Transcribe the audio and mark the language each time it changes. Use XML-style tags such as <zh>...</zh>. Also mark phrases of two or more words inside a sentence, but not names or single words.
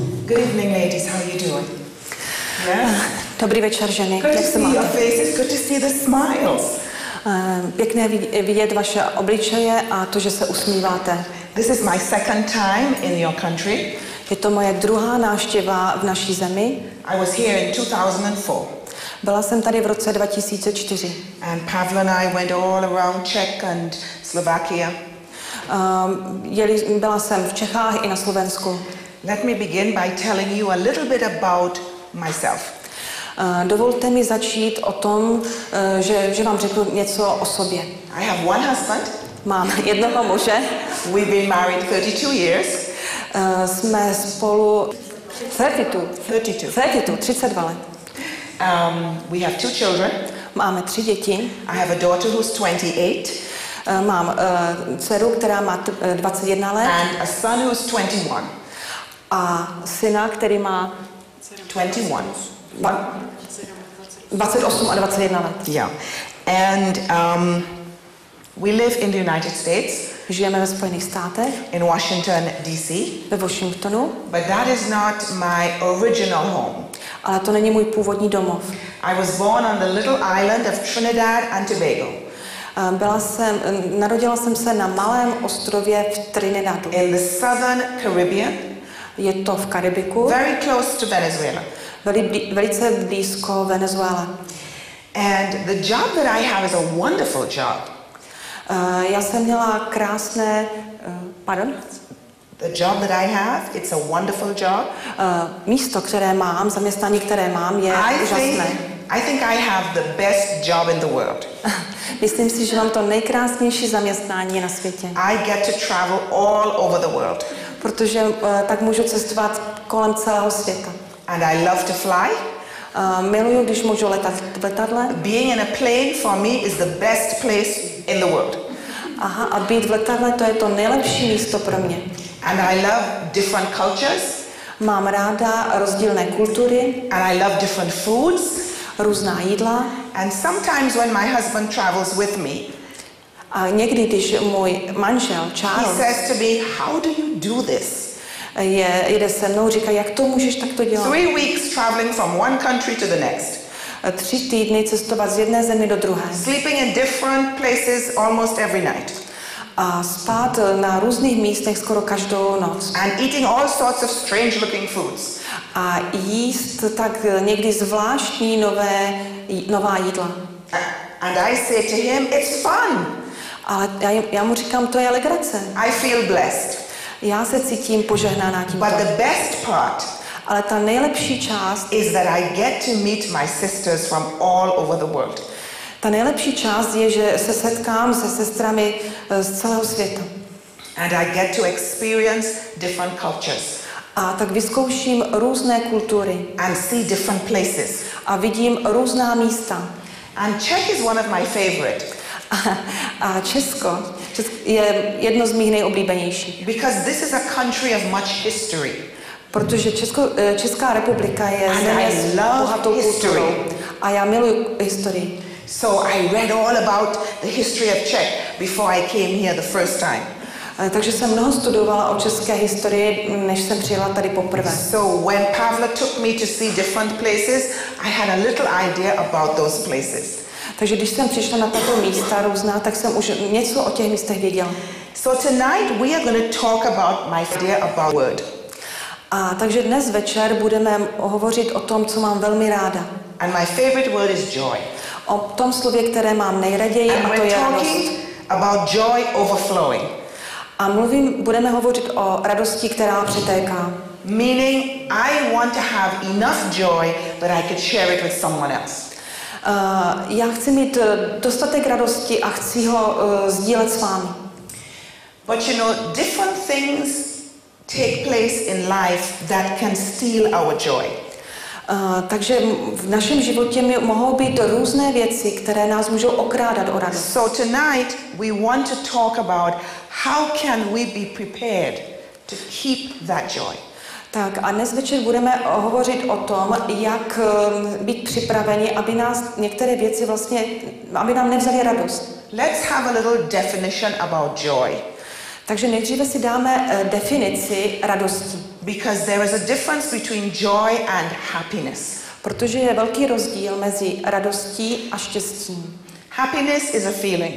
<en>Good evening, ladies. How are you doing? Yes?</en> <cs>Dobrý večer, ženy.</cs> <en>Good</en> <cs>Jak to se</cs> <en>see your</en> <cs>máte?</cs> <en>faces. Good to see the smiles.</en> <cs>Pěkné vidět vaše obličeje a to, že se usmíváte.</cs> <en>This is my second time in your country.</en> <cs>Je to moje druhá návštěva v naší zemi.</cs> <en>I was here in 2004.</en> <cs>Byla jsem tady v roce 2004.</cs> <en>And Pavel and I went all around Czech and Slovakia.</en> <cs>Byla jsem v Čechách i na Slovensku.</cs> <en>Let me begin by telling you a little bit about myself.</en> <cs>Dovolte mi začít o tom, že vám řeknu něco o sobě.</cs> <en>I have one husband.</en> <cs>Mám jednoho muže.</cs> <en>We've been married 32 years.</en> <cs>Jsme spolu 32 let.</cs> <en>We have 2 children.</en> <cs>Máme 3 děti.</cs> <en>I have a daughter who's 28.</en> <cs>Mám dceru, která má 21 let.</cs> <en>And a son who's 21.</en> <cs>A syna, který má 28 a 21 let.</cs> <en>Yeah. And we live in the United States.</en> <cs>Žijeme ve Spojených státech.</cs> <en>In Washington, D.C.</en> <cs>Ve Washingtonu.</cs> <en>But that is not my original home.</en> <cs>Ale to není můj původní domov.</cs> <en>I was born on the little island of Trinidad and Tobago.</en> <cs>Narodila jsem se na malém ostrově v Trinidadu.</cs> <en>In the southern Caribbean.</en> <cs>Je to v Karibiku.</cs> <en>Very close to Venezuela.</en> <cs>Velice blízko Venezuele.</cs> <en>And the job that I have is a wonderful job.</en> <cs>Já jsem měla krásné, pardon?</cs> <en>The job that I have, it's a wonderful job.</en> <cs>Místo, které mám, zaměstnání, které mám, je úžasné.</cs> <en>I think I have the best job in the world.</en> <cs>Myslím si, že mám to nejkrásnější zaměstnání na světě.</cs> <en>I get to travel all over the world.</en> <cs>Protože tak můžu cestovat kolem celého světa.</cs> <en>And I love to fly.</en> <cs>Miluju, když můžu letat v letadle.</cs> <en>Being in a plane for me is the best place in the world.</en> <cs>Aha, a být v letadle, to je to nejlepší místo pro mě.</cs> <en>And I love different cultures.</en> <cs>Mám ráda rozdílné kultury.</cs> <en>And I love different foods.</en> <cs>Různá jídla.</cs> <en>And sometimes when my husband travels with me,</en> <cs>a někdy, když můj manžel Charles,</cs> <en>he says to me, how do you do this?</en> <cs>Jede se mnou, říká, jak to můžeš takto dělat?</cs> <en>3 weeks traveling from one country to the next.</en> <cs>3 týdny cestovat z jedné země do druhé.</cs> <en>Sleeping in different places almost every night.</en> <cs>A spát na různých místech skoro každou noc.</cs> <en>And eating all sorts of strange looking foods.</en> <cs>A jíst tak někdy zvláštní nová jídla.</cs> <en>And I say to him, it's fun.</en> <cs>Ale já mu říkám, to je legrace.</cs> <en>I feel blessed.</en> <cs>Já se cítím požehnaná tímto.</cs> <en>But the best part</en> <cs>ale ta nejlepší část</cs> <en>is that I get to meet my sisters from all over the world.</en> <cs>Ta nejlepší část je, že se setkám se sestrami z celého světa.</cs> <en>And I get to experience different cultures.</en> <cs>A tak vyzkouším různé kultury.</cs> <en>And see different places.</en> <cs>A vidím různá místa.</cs> <en>And Czech is one of my favorite.</en> <cs>A Česko je jedno z mých nejoblíbenějších.</cs> <en>Because this is a country of much history.</en> <cs>Protože Česká republika je země s bohatou kulturou. A já miluji historii.</cs> <en>So I read all about the history of Czech before I came here the first time.</en> <cs>Takže jsem mnoho studovala o české historii, než jsem přijela tady poprvé.</cs> <en>So when Pavel took me to see different places, I had a little idea about those places.</en> <cs>Takže když jsem přišla na tato místa různá, tak jsem už něco o těch místech věděla.</cs> <en>So tonight we are going to talk about my idea about word.</en> <cs>A takže dnes večer budeme hovořit o tom, co mám velmi ráda.</cs> <en>And my favorite word is joy.</en> <cs>O tom slově, které mám nejraději, a to je radost.</cs> <en>About joy overflowing.</en> <cs>A budeme hovořit o radosti, která přetéká.</cs> <en>Meaning I want to have enough joy that I could share it with someone else.</en> <cs>Já chci mít dostatek radosti a chci ho sdílet s vámi.</cs> <en>But you know, different things take place in life that can steal our joy.</en> <cs>Takže v našem životě mohou být různé věci, které nás můžou okrádat o radost.</cs> <en>So tonight we want to talk about how can we be prepared to keep that joy.</en> <cs>Tak a dnes večer budeme hovořit o tom, jak být připraveni, aby nás některé věci vlastně, aby nám nevzali radost.</cs> <en>Let's have a little definition about joy.</en> <cs>Takže nejdříve si dáme definici radosti.</cs> <en>Because there is a difference between joy and happiness.</en> <cs>Protože je velký rozdíl mezi radostí a štěstím.</cs> <en>Happiness is a feeling.</en>